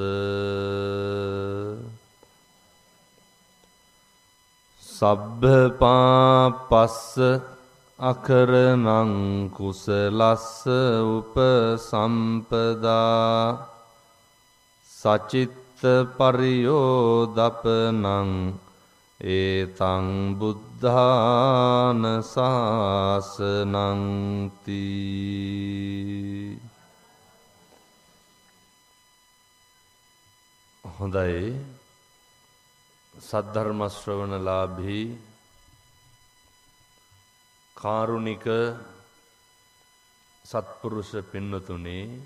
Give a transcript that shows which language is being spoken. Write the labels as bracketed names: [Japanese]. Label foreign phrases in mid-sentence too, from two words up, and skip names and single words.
[Pali] සබ්බ පාපස්ස අකරණං කුසලස්ස උපසම්පදා සචිත්ත පරියෝදපනං ඒතං බුද්ධාන ශාසනං තී. [Sinhala] හොඳයි සද්ධර්ම ශ්‍රවණලාභී කාරුණික සත්පුරුෂ පින්නතුනේ